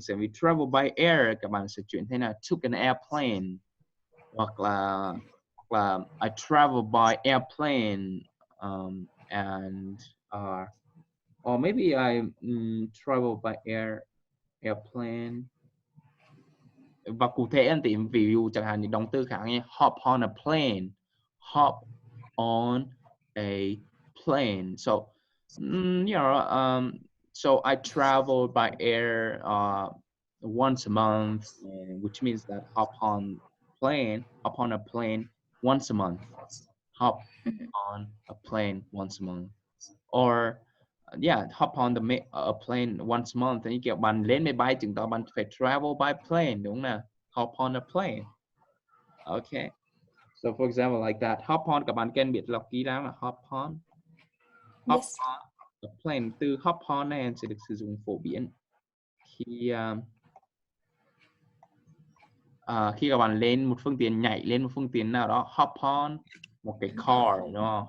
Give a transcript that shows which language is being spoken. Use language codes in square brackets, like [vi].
[vi] Sẽ vì travel by air, các bạn sẽ chuyển thế là [en] took an airplane, [vi] hoặc là [en] I travel by airplane, [vi] and or maybe I travel by airplane. Và cụ thể anh tìm ví dụ chẳng hạn những động từ khác như [en] hop on a plane, hop on a plane. So you know, so I travel by air once a month, which means that hop on a plane once a month, hop on a plane once a month, or yeah, hop on a plane once a month. [vi] Như kiểu bạn lên máy bay chứng tỏ bạn phải travel by plane, đúng không nào? [en] Hop on a plane. Okay. So for example like that, hop on, [vi] các bạn cần biết lọc kỹ lắm là hop on. [en] Hop on a plane. [vi] Từ hop on này sẽ được sử dụng phổ biến khi các bạn lên một phương tiện, nhảy lên một phương tiện nào đó, hop on một cái car, đúng không?